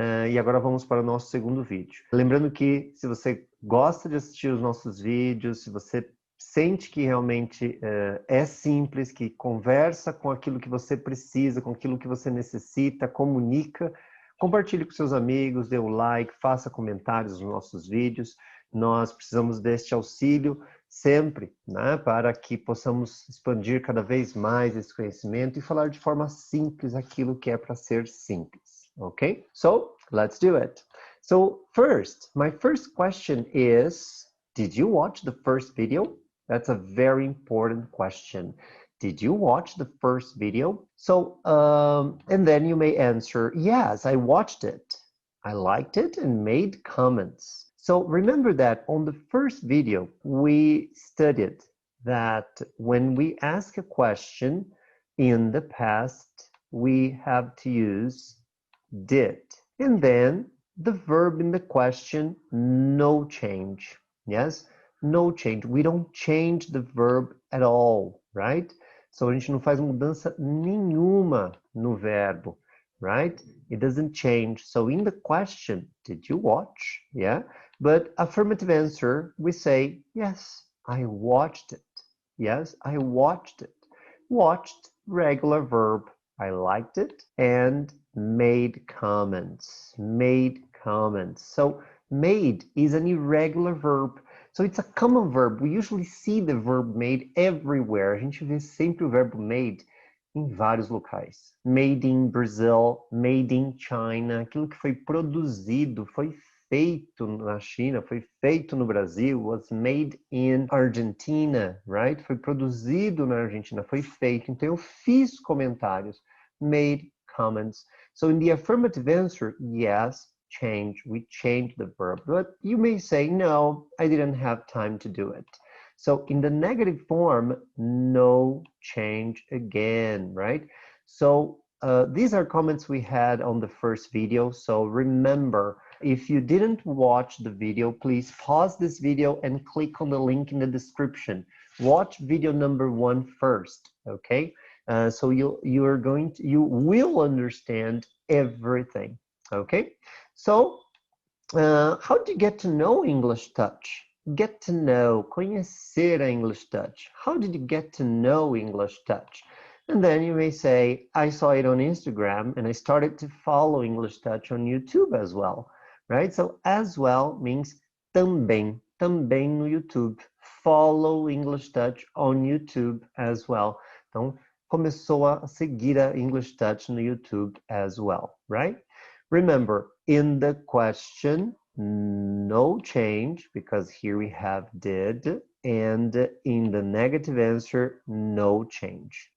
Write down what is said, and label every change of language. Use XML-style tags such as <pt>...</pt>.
<pt>E agora vamos para o nosso segundo vídeo. Lembrando que se você gosta de assistir os nossos vídeos, se você sente que realmente é simples, que conversa com aquilo que você precisa, com aquilo que você necessita, comunica, compartilhe com seus amigos, dê o like, faça comentários nos nossos vídeos. Nós precisamos deste auxílio sempre, né, para que possamos expandir cada vez mais esse conhecimento e falar de forma simples aquilo que é para ser simples.</pt> <en>Okay? So, let's do it. So, first, my first question is, did you watch the first video? That's a very important question. Did you watch the first video? So, and then you may answer, yes, I watched it. I liked it and made comments. So remember that on the first video, we studied that when we ask a question in the past, we have to use did. And then the verb in the question, no change. Yes? No change. We don't change the verb at all, right?</en> <pt>So a gente não faz mudança nenhuma no verbo, right?</pt> <en>It doesn't change. So in the question, did you watch? Yeah. But affirmative answer, we say, yes, I watched it. Yes, I watched it. Watched, regular verb. I liked it and made comments. Made comments. So made is an irregular verb. So it's a common verb. We usually see the verb made everywhere.</en> <pt>A gente vê sempre o verbo made em vários locais.</pt> <en>Made in Brazil, made in China.</en> <pt>Aquilo que foi produzido, foi feito na China, foi feito no Brasil,</pt> <en>was made in Argentina,</en> <pt>right? Foi produzido na Argentina, foi feito. Então eu fiz comentários.</pt> <en>Made comments. So in the affirmative answer, yes, change. We change the verb. But you may say, no, I didn't have time to do it. So in the negative form, no change again, right? So these are comments we had on the first video. So remember, if you didn't watch the video, please pause this video and click on the link in the description. Watch video number 1 first, okay? So you will understand everything, okay? So, how did you get to know EnglishTouch? Get to know,</en> <pt>conhecer a EnglishTouch.</pt> <en>How did you get to know EnglishTouch? And then you may say, I saw it on Instagram and I started to follow EnglishTouch on YouTube as well, right? So as well means</en> <pt>também, também no YouTube.</pt> <en>Follow EnglishTouch on YouTube as well.</en> <pt>Então, começou a seguir a EnglishTouch no YouTube</pt> <en>as well,</en> <pt>right?</pt> <en>Remember, in the question, no change, because here we have did, and in the negative answer, no change.</en>